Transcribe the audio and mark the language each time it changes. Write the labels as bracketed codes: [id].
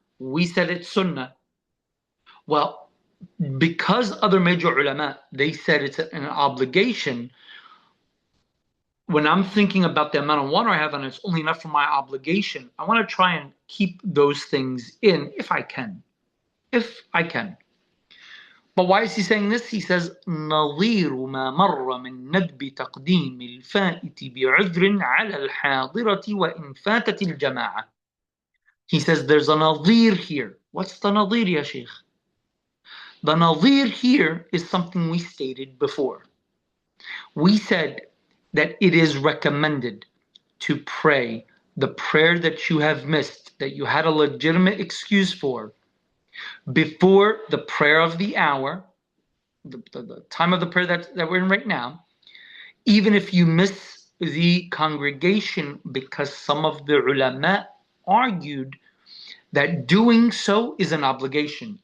[en] We said it's sunnah. Well, because other major ulama, they said it's an obligation, when I'm thinking about the amount of water I have and it's only enough for my obligation, I want to try and keep those things in if I can. If I can. But why is he saying this? He says, [ar] نظير ما مر من ندب تقديم الفائت بعذر على الحاضرة وإن فاتت الجماعة. [en] He says there's a nadir here. What's the nadir, ya Sheikh? The nadir here is something we stated before. We said that it is recommended to pray the prayer that you have missed, that you had a legitimate excuse for, before the prayer of the hour, the time of the prayer that we're in right now, even if you miss the congregation, because some of the ulama argued that doing so is an obligation.